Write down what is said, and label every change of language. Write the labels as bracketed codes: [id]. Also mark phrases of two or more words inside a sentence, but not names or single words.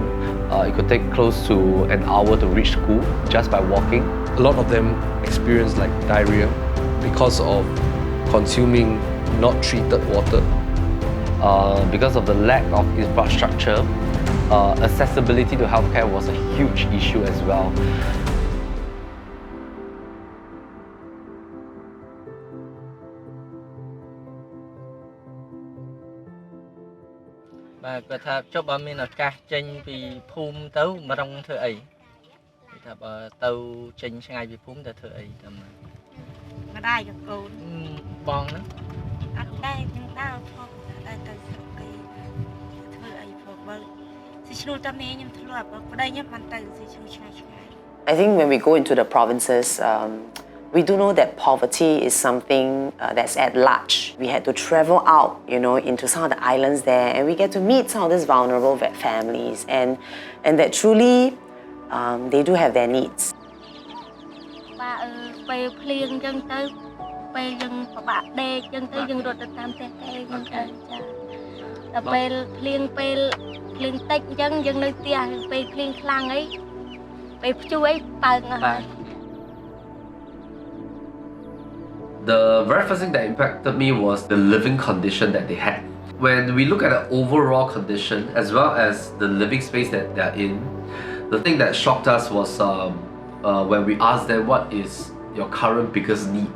[en] It could take close to an hour to reach school just by walking. A lot of them experience like diarrhea because of consuming not treated water. Because of the lack of infrastructure, accessibility to healthcare was a huge issue as well. [km] Bàគាត់ថាចុះបើមានឱកាសចេញពីភូមិទៅម្ដងធ្វើអីគេថាបើទៅចេញឆ្ងាយពីភូមិទៅធ្វើអីតាមណា ម្ដាយกับកូន បងហ្នឹង អត់ដែរខ្ញុំដើរផងតែទៅស្រុកគេធ្វើអីផងបើស៊ីឈ្នួលតាមេខ្ញុំធ្លាប់បើប្តីខ្ញុំបានទៅស៊ីឈ្នួលឆ្ងាយឆ្ងាយ [en] I think when we go into the provinces, we do know that poverty is something that's at large. We had to travel out, into some of the islands there, and we get to meet some of these vulnerable families, and that truly they do have their needs. [km] បាទពេលភ្លៀងអញ្ចឹងទៅពេលយើងពិបាកដេកអញ្ចឹងទៅយើងរត់ទៅតាមផ្ទះគេអញ្ចឹងទៅចាដល់ពេលភ្លៀងតិចអញ្ចឹងយើងនៅផ្ទះពេលភ្លៀងខ្លាំងអីពេលព្យុះអីបើកហើយ [en] The very first thing that impacted me was the living condition that they had. when we look at the overall condition as well as the living space that they're in, the thing that shocked us was when we asked them what is your current biggest need.